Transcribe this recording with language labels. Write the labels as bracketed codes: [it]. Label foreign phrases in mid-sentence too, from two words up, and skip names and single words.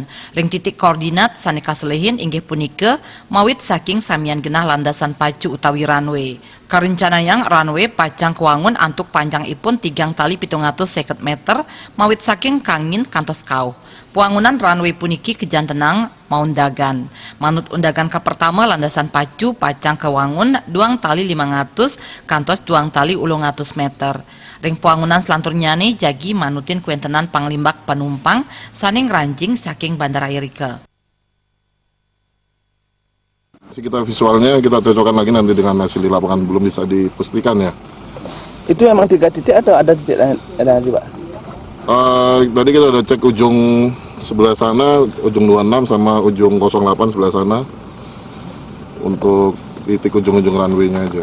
[ban] Ring titik koordinat sane kaselehin inggih punika mawit saking samian genah landasan pacu utawi runway. Karencanayang runway pacang kuangun antuk panjang ipun 3 tali 750 meter mawit saking kangin kantos kauh. Puangunan runway puniki kejantenang maundagan. Manut undagan ke pertama landasan pacu pacang kewangun 2 tali 500 kantos 2 tali 800 meter. Ring puangunan selanturnya nih jagi manutin kuentenan panglimbak penumpang saning ranjing saking bandara irike. [id] Kita visualnya kita cocokkan lagi nanti dengan hasil di lapangan, belum bisa dipastikan ya. Itu emang 3 titik atau ada titik lain lagi, Pak? Tadi kita udah cek ujung sebelah sana, ujung 26 sama ujung 08 sebelah sana untuk titik ujung-ujung runway-nya aja.